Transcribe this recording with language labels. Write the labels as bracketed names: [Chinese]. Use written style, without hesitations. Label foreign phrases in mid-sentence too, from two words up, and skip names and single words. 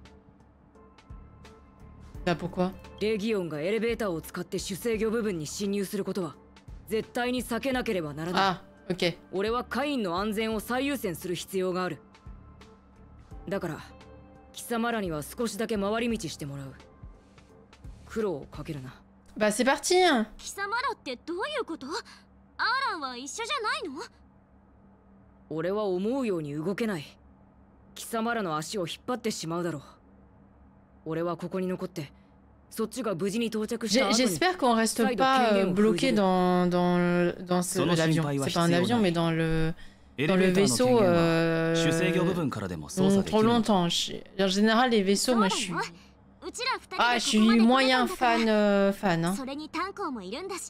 [Japanese] レギオンがエレベーターを使って主制御部分に侵入することは絶対に避けなければならない。俺はカインの安全を最優先する必要がある。だから貴様らには少しだけ回り道してもらう。苦労をかけるな。 [French] Bah c'est parti. [Japanese] 貴様らってどういうこと？アーランは一緒じゃないの？俺は思うように動けない。貴様らの足を引っ張ってしまうだろう。俺はここに残って、そっちが無事に到着した後に。 [French] J'espère qu'on reste pas bloqué dans l'avion. C'est pas un avion, mais dans le vaisseau trop longtemps. En général, les vaisseaux, moi je suis. Ah, je suis moyen fan.